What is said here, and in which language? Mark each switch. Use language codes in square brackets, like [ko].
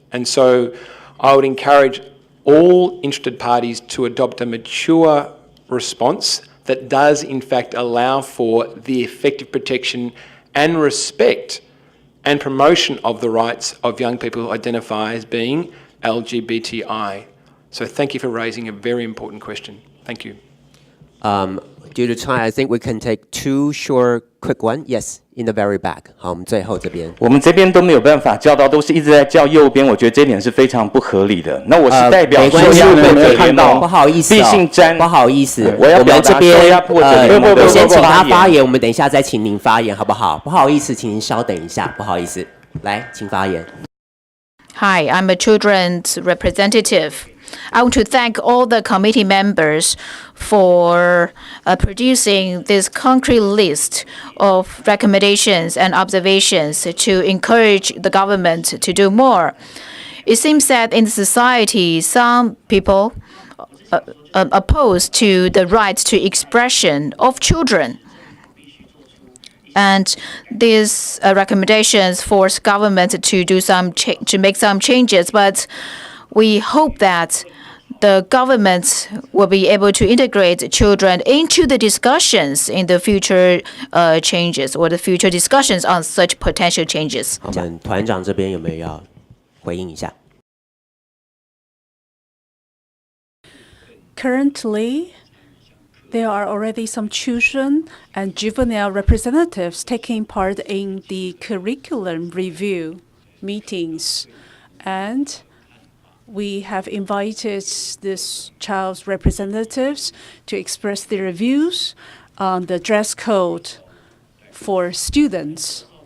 [en] And so I would encourage all interested parties to adopt a mature response that does in fact allow for the effective protection and respect and promotion of the rights of young people who identify as being LGBTI. So thank you for raising a very important question. Thank you. Due to time, I think we can take 2 short, quick one. Yes, in the very back. [zh] 好，我们最后这边。我们这边都没有办法叫到，都是一直在叫右边，我觉得这点是非常不合理的。那我是代表受压迫者联盟，不好意思，毕姓詹，不好意思，我要表达受压迫者联盟的先请他发言，我们等一下再请您发言，好不好？不好意思，请您稍等一下，不好意思，来，请发言。 [en] Hi, I'm a children's representative. I want to thank all the committee members for producing this concrete list of recommendations and observations to encourage the government to do more. It seems that in society, some people opposed to the right to expression of children. And these recommendations force government to do to make some changes. But we hope that the government will be able to integrate children into the discussions in the future changes or the future discussions on such potential changes. [zh] 我们团长这边有没有要回应一下？ [en] Currently, there are already some children and juvenile representatives taking part in the curriculum review meetings. And we have invited these child's representatives to express their views on the dress code for students.